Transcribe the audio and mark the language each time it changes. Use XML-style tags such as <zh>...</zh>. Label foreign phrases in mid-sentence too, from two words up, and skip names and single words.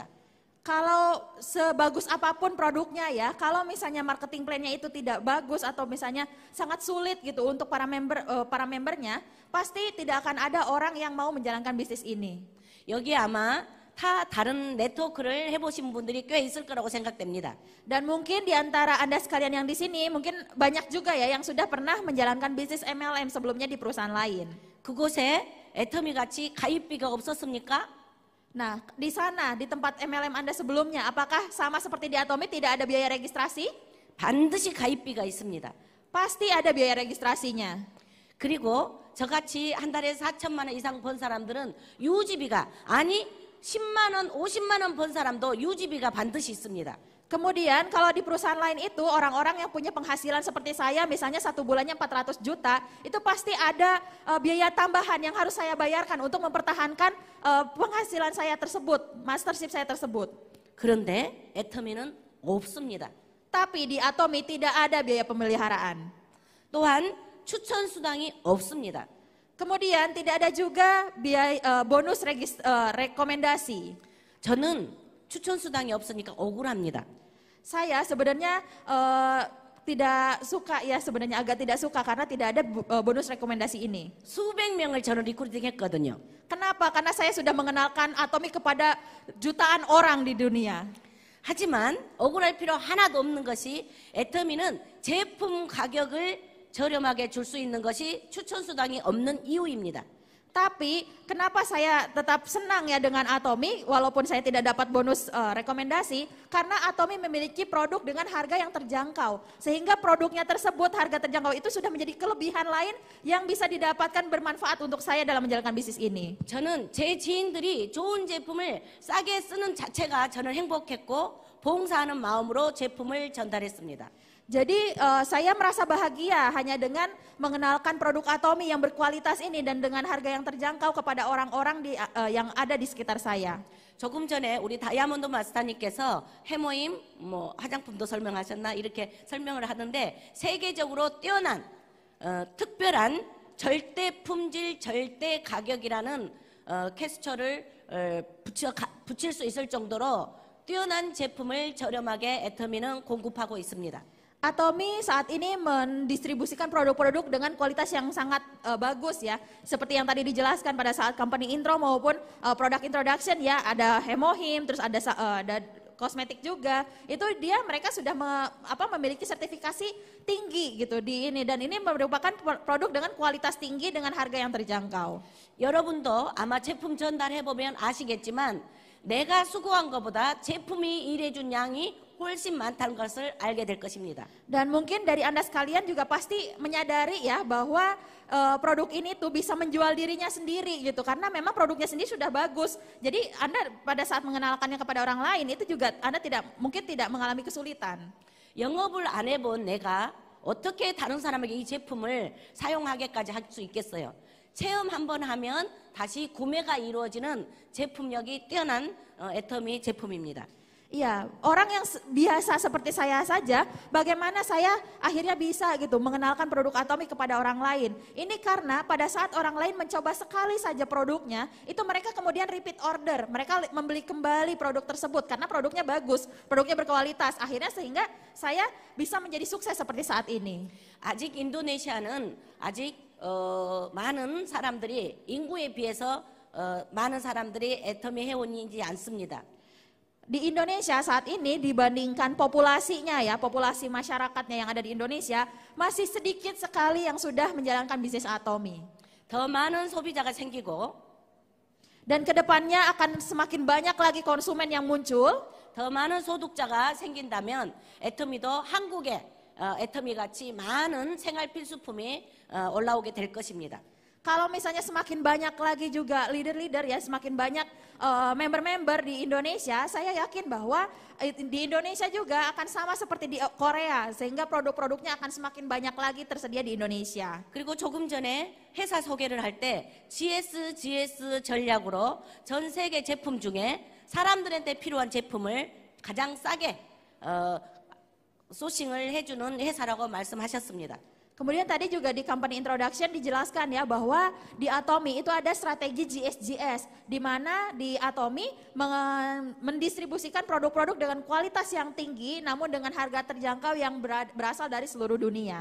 <id>Kalau sebagus apapun produknya ya, kalau misalnya</id> <en>marketing plan-</en> <id>nya itu tidak bagus atau misalnya sangat sulit gitu untuk para membernya, pasti tidak akan ada orang yang mau menjalankan bisnis ini.</id> <ko>여기 아마 다른 네트워크를 해보신 분들이 꽤 있을 거라고 생각됩니다.</ko> <id>Dan mungkin di antara Anda sekalian yang di sini mungkin banyak juga ya yang sudah pernah menjalankan bisnis MLM sebelumnya di perusahaan lain.</id> <ko>그곳에 애터미 같이 가입비가 없었습니까?</ko> <id>Nah, di sana, di tempat MLM Anda sebelumnya, apakah sama seperti di Atomy tidak ada biaya registrasi?</id> <ko>반드시 가입비가 있습니다.</ko> <id>Pasti ada biaya registrasinya.</id> <ko>그리고 저같이 한 달에 4천만 원 이상 번 사람들은 유지비가 10만 원, 50만 원 번 사람도 유지비가 반드시 있습니다.</ko> <id>Kemudian kalau di perusahaan lain itu orang-orang yang punya penghasilan seperti saya misalnya 1 bulannya 400 juta itu pasti ada biaya tambahan yang harus saya bayarkan untuk mempertahankan penghasilan saya tersebut, mastership saya tersebut.</id> <ko>그런데 애터미는 없습니다.</ko> <id>Tapi di Atomy tidak ada biaya pemeliharaan.</id> <ko>또한 추천 수당이 없습니다.</ko> <id>Kemudian tidak ada juga biaya bonus rekomendasi.</id> <ko>저는 추천 수당이 없으니까 억울합니다.</ko> <id>Saya sebenarnya tidak suka ya, sebenarnya agak tidak suka karena tidak ada bonus rekomendasi ini.</id> <ko>수백 명을 저는 리크루팅했거든요.</ko> <id>Kenapa? Karena saya sudah mengenalkan Atomy kepada jutaan orang di dunia.</id> <ko>하지만 억울할 필요 하나도 없는 것이 애터미는 제품 가격을 저렴하게 줄 수 있는 것이 추천수당이 없는 이유입니다.</ko> <id>Tapi kenapa saya tetap senang ya dengan Atomy walaupun saya tidak dapat bonus rekomendasi, karena Atomy memiliki produk dengan harga yang terjangkau. Sehingga produknya tersebut harga terjangkau itu sudah menjadi kelebihan lain yang bisa didapatkan bermanfaat untuk saya dalam menjalankan bisnis ini.</id> <ko>저는 제 지인들이 좋은 제품을 싸게 쓰는 자체가 저는 행복했고 봉사하는 마음으로 제품을 전달했습니다.</ko> <id>Jadi saya merasa bahagia hanya dengan mengenalkan produk Atomy yang berkualitas ini dan dengan harga yang terjangkau kepada orang-orang yang ada di sekitar saya.</id> <ko>조금 전에 우리 다이아몬드 마스터님께서 해모임, 화장품도 설명하셨나 이렇게 설명을 하는데 세계적으로 뛰어난 특별한 절대 품질, 절대 가격이라는 캐스처를 붙일 수 있을 정도로 뛰어난 제품을 저렴하게 애터미는 공급하고 있습니다.</ko> <id>Atomy saat ini mendistribusikan produk-produk dengan kualitas yang sangat bagus ya. Seperti yang tadi dijelaskan pada saat</id> <en>company intro</en> <id>maupun</id> <en>product introduction</en> <id>ya. Ada Hemohim, terus ada kosmetik juga. Itu mereka sudah memiliki sertifikasi tinggi gitu di ini. Dan ini merupakan produk dengan kualitas tinggi dengan harga yang terjangkau.</id> <ko>여러분도 아마 제품 전달해보면 아시겠지만 내가 수고한 것보다 제품이 일해준 양이 훨씬 많다는 것을 알게 될 것입니다.</ko> <id>Dan mungkin dari Anda sekalian juga pasti menyadari ya bahwa produk ini tuh bisa menjual dirinya sendiri gitu, karena memang produknya sendiri sudah bagus. Jadi Anda pada saat mengenalkannya kepada orang lain itu juga Anda mungkin tidak mengalami kesulitan.</id> <ko>영업을 안 해본 내가 어떻게 다른 사람에게 이 제품을 사용하게까지 할 수 있겠어요? 체험 한번 하면 다시 구매가 이루어지는 제품력이 뛰어난 애터미 제품입니다.</ko> <id>Iya, orang yang biasa seperti saya saja, bagaimana saya akhirnya bisa gitu mengenalkan produk Atomy kepada orang lain. Ini karena pada saat orang lain mencoba sekali saja produknya, itu mereka kemudian</id> <en>repeat order.</en> <id>Mereka membeli kembali produk tersebut karena produknya bagus, produknya berkualitas. Akhirnya sehingga saya bisa menjadi sukses seperti saat ini.</id> <ko>아직 인도네시아는 아직 많은 사람들이 인구에 비해서 많은 사람들이 애터미 회원이지 않습니다.</ko> <id>Di Indonesia saat ini dibandingkan populasinya ya, populasi masyarakatnya yang ada di Indonesia masih sedikit sekali yang sudah menjalankan bisnis Atomy.</id> <ko>더 많은 소비자가 생기고</ko> <id>dan kedepannya akan semakin banyak lagi konsumen yang muncul.</id> <ko>더 많은 소득자가 생긴다면 애터미도 한국에 애터미 같이 많은 생활 필수품이 올라오게 될 것입니다.</ko> <id>Kalau misalnya semakin banyak lagi juga leader-leader ya, semakin banyak member-member di Indonesia, saya yakin bahwa di Indonesia juga akan sama seperti di Korea, sehingga produk-produknya akan semakin banyak lagi tersedia di Indonesia.</id> <ko>그리고 조금 전에 회사 소개를 할 때 GS 전략으로 전 세계 제품 중에 사람들한테 필요한 제품을 가장 싸게 소싱을 해주는 회사라고 말씀하셨습니다.</ko> <id>Kemudian tadi juga di</id> <en>company introduction</en> <id>dijelaskan ya bahwa di Atomy itu ada strategi GSGS, di mana di Atomy mendistribusikan produk-produk dengan kualitas yang tinggi namun dengan harga terjangkau yang berasal dari seluruh dunia.</id>